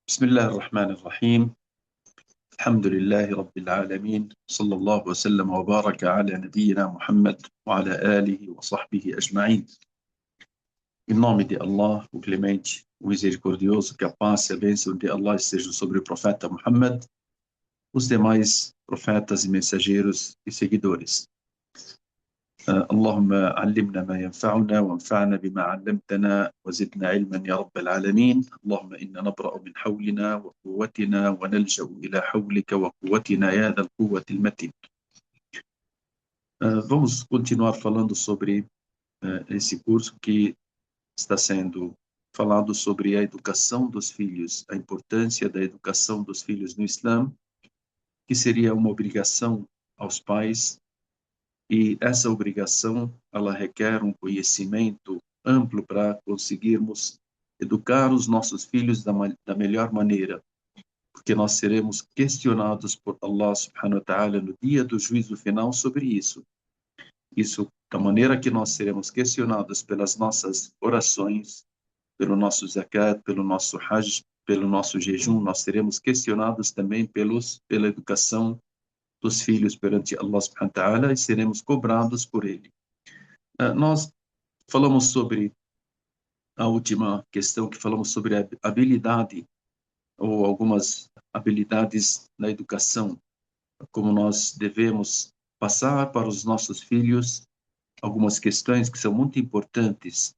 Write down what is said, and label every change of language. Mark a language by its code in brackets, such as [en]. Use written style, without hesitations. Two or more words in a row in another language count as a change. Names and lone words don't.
[ar] بسم الله الرحمن الرحيم. الحمد لله رب العالمين، صلى الله وسلم وبارك على نبينا Muhammad وعلى آله وصحبه أجمعين. [pt] Em nome de Allah, o Clemente, o Misericordioso, que a paz e a bênção de Allah estejam sobre o profeta Muhammad, os demais profetas e mensageiros e seguidores. [ar] اللهم علمنا ما ينفعنا وانفعنا بما علمتنا وزدنا علما يا رب العالمين. اللهم إنا نبرأ من حولنا وقوتنا ونلجأ إلى حولك وقوتنا يا ذا القوة المتين. [pt] Vamos continuar falando sobre esse curso que está sendo falado sobre a educação dos filhos, a importância da educação dos filhos no Islã, que seria uma obrigação aos pais. E essa obrigação, ela requer um conhecimento amplo para conseguirmos educar os nossos filhos da melhor maneira, porque nós seremos questionados por [ar] الله سبحانه وتعالى [pt] no dia do juízo final sobre isso. Isso, da maneira que nós seremos questionados pelas nossas orações, pelo nosso zakat, pelo nosso hajj, pelo nosso jejum, nós seremos questionados também pela educação dos filhos perante [ar] الله سبحانه وتعالى [pt] e seremos cobrados por ele. Nós falamos sobre a última questão, que falamos sobre a habilidade ou algumas habilidades na educação, como nós devemos passar para os nossos filhos algumas questões que são muito importantes.